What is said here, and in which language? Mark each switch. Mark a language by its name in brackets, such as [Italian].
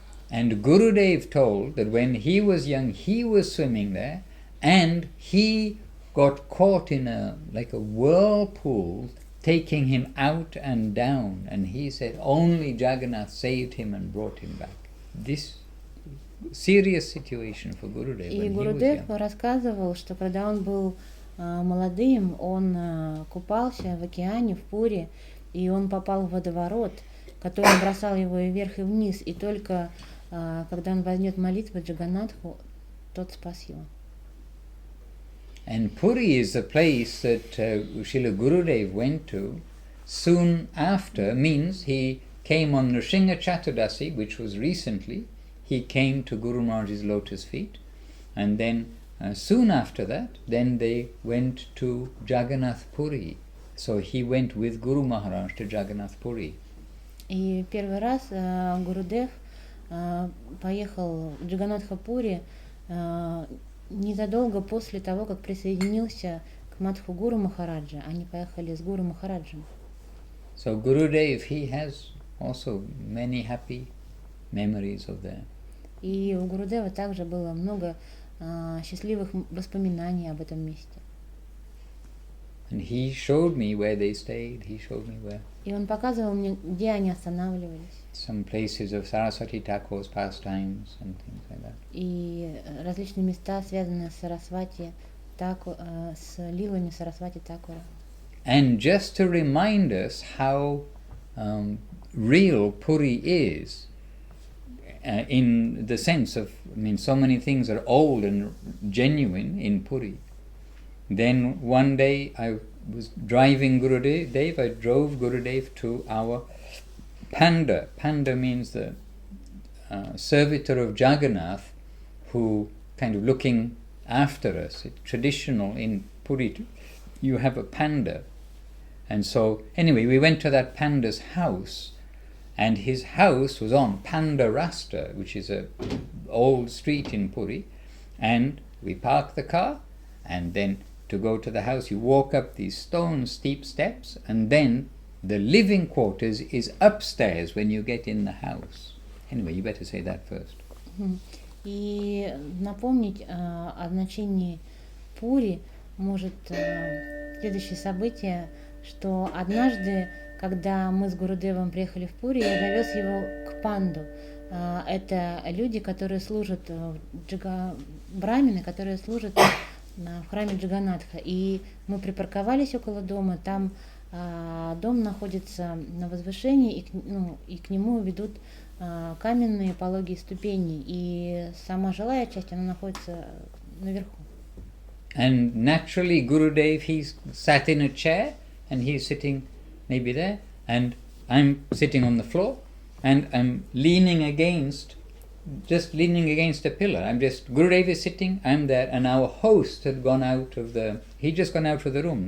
[English] And Gurudev told that when he was young, he was swimming there, and he got caught in a whirlpool taking him out and down, and he said only Jagannath saved him and brought him back. This serious situation for Gurudev. [Russian] И Гурудев рассказывал, что когда он был молодым, он купался в океане, в Пури, и он попал в водоворот, который бросал его и вверх, и вниз, и только когда он вознес молитву Джаганнатху, тот спас его. [English] And Puri is the place that Srila Gurudev went to soon after, means he came on Nrsimha Chaturdasi, which was recently. He came to Guru Maharaj's lotus feet, and then soon after that, then they went to Jagannath Puri. So he went with Guru Maharaj to Jagannath Puri. [Russian] И первый раз Гурудев поехал в Джаганнатха-Пури незадолго после того, как присоединился к Мадху Гуру Махараджа. Они поехали с Гуру Махараджем. [English] So Gurudev, he has also many happy memories of there. [Russian] И у Гурудева также было много счастливых воспоминаний об этом месте. [English] And he showed me where they stayed, he showed me where. [Russian] И он показывал мне, где они останавливались. [English] Some places of Saraswati Thakur's pastimes and things like that. [Russian] И различные места, связанные с Сарасвати, с лилами Сарасвати Такура. [English] And just to remind us how real Puri is, in the sense of, I mean, so many things are old and genuine in Puri. Then one day I was driving Gurudev, I drove Gurudev to our Panda. Panda means the servitor of Jagannath who kind of looking after us. It's traditional in Puri, you have a panda. And so, anyway, we went to that panda's house, and his house was on Panda Rasta, which is a old street in Puri, and we parked the car, and then to go to the house, you walk up these stone steep steps, and then the living quarters is upstairs when you get in the house. Anyway, you better say that first. [Russian] И напомнить о значении Пури может следующее событие, что однажды, когда мы с Гурудевом приехали в Пури, я довез его к Панду. Это люди, которые служат, брамины, которые служат в храме Джаганнатха. И мы припарковались около дома, там дом находится на возвышении, и к нему ведут каменные пологие ступени, и сама жилая часть, она находится наверху. [English] And naturally Gurudev, he sat in a chair, and he's sitting maybe there, and I'm sitting on the floor, and I'm leaning against a pillar. Gurudev is sitting, I'm there, and our host had gone out of he'd just gone out of the room.